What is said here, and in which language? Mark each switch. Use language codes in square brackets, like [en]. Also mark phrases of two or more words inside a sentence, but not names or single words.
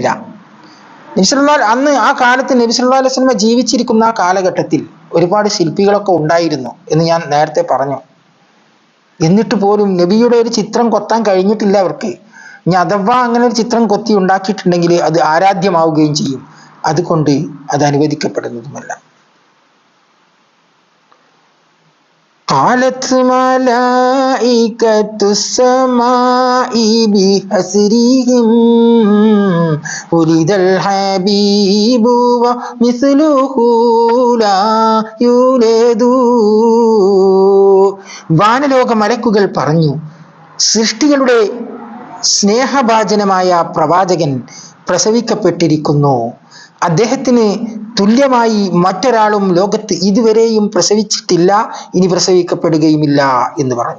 [ml] അന്ന് ആ കാലത്ത് നബി [ar] صلى الله عليه وسلم [ml] ജീവിച്ചിരിക്കുന്ന ആ കാലഘട്ടത്തിൽ ഒരുപാട് ശില്പികളൊക്കെ ഉണ്ടായിരുന്നു എന്ന് ഞാൻ നേരത്തെ പറഞ്ഞു. എന്നിട്ട് പോലും നബിയുടെ ഒരു ചിത്രം കൊത്താൻ കഴിഞ്ഞിട്ടില്ല അവർക്ക്. ഇനി അഥവാ അങ്ങനെ ഒരു ചിത്രം കൊത്തി ഉണ്ടാക്കിയിട്ടുണ്ടെങ്കിൽ അത് ആരാധ്യമാവുകയും ചെയ്യും. അതുകൊണ്ട് അത് അനുവദിക്കപ്പെടുന്നതുമല്ല. [ar] قالت ملائكة السماء بحسرهم ولد الحبيب ومثله لا يولد. [ml] വാനലോക മലക്കുകൾ പറഞ്ഞു, സൃഷ്ടികളുടെ സ്നേഹഭാജനമായ പ്രവാചകൻ പ്രസവിക്കപ്പെട്ടിരിക്കുന്നു. അദ്ദേഹത്തിന് തുല്യമായി മറ്റൊരാളും ലോകത്ത് ഇതുവരെയും പ്രസവിച്ചിട്ടില്ല, ഇനി പ്രസവിക്കപ്പെടുകയുമില്ല എന്ന് പറഞ്ഞു.